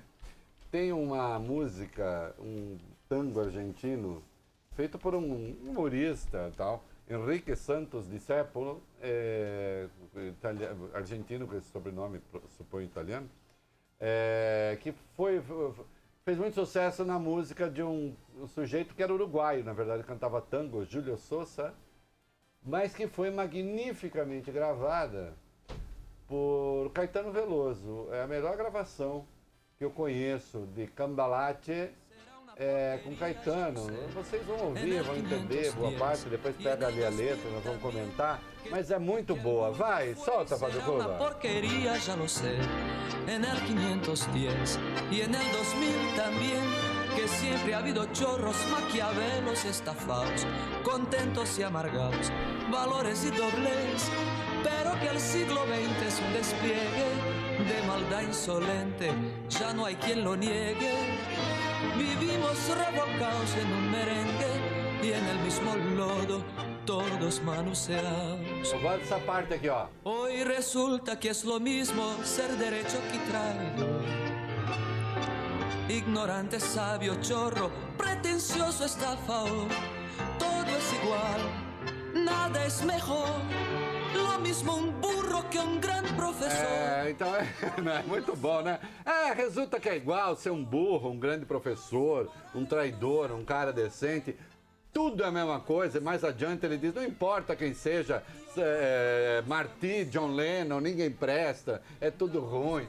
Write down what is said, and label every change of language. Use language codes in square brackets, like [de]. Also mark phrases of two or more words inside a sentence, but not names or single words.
[pt] Tem uma música, um tango argentino, feito por um humorista e tal, Enrique Santos Discépolo, argentino com esse sobrenome, suponho italiano, que fez muito sucesso na música de um sujeito que era uruguaio, na verdade cantava tango, Júlio Sousa, mas que foi magnificamente gravada por Caetano Veloso. É a melhor gravação que eu conheço de Cambalache, com Caetano. Vocês vão ouvir, vão entender boa parte, depois pega ali a letra, nós vamos comentar, mas é muito boa. Vai, solta, Fábio Cuba. [es] Porquería, ya lo sé, en el 510 y en el 2000 también, que siempre ha habido chorros, maquiavelos, estafados, contentos y amargados, valores y dobles, pero que el siglo XX es un despliegue de maldad insolente, ya no hay quien lo niegue. Vivimos revolcados en un merengue y en el mismo lodo todos manoseados. [pt] Eu gosto dessa parte aqui, ó. [es] Hoy resulta que es lo mismo ser derecho que traidor. Ignorante, sabio, chorro, pretencioso, estafador. Todo es igual, nada es mejor. Lo mismo un burro que um grande professor. [pt] Então é muito bom, né? Resulta que é igual ser um burro, um grande professor, um traidor, um cara decente. Tudo é a mesma coisa. Mais adiante ele diz, não importa quem seja, Marty, John Lennon, ninguém presta, é tudo ruim.